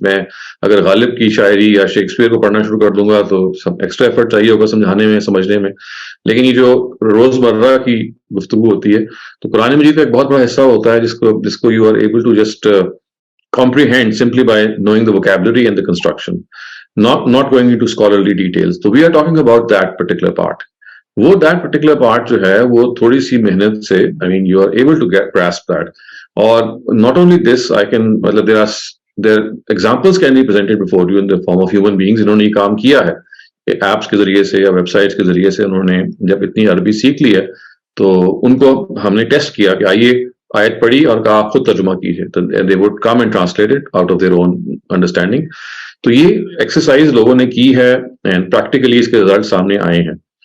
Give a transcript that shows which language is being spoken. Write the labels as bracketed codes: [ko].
[hi] मैं अगर गालिब की शायरी या शेक्सपियर को पढ़ना शुरू कर दूंगा तो सब एक्स्ट्रा एफर्ट चाहिए होगा समझाने में, समझने में. लेकिन ये जो रोजमर्रा की गुफ्तगू होती है तो कुरान मजीद का एक बहुत बड़ा हिस्सा होता है जिसको [en] You are able to just comprehend simply by knowing the vocabulary and the construction, not going into scholarly details. So we are talking about that particular part. वो that particular part [hi] जो है वो थोड़ी सी मेहनत से [en] I mean you are able to grasp that. और not only this, I can मतलब there examples can be presented before you in the form of human beings. [hi] इन्होंने ये काम किया है एप्स के जरिए से या वेबसाइट्स के जरिए से. उन्होंने जब इतनी अरबी सीख ली है तो उनको हमने टेस्ट किया कि आइए आयत पढ़ी और कहा आप खुद तर्जुमा कीजिए, तो [en] They would come and translate it out of their own understanding. [hi] तो ये एक्सरसाइज लोगों ने की है एंड प्रैक्टिकली इसके रिजल्ट सामने आए हैं.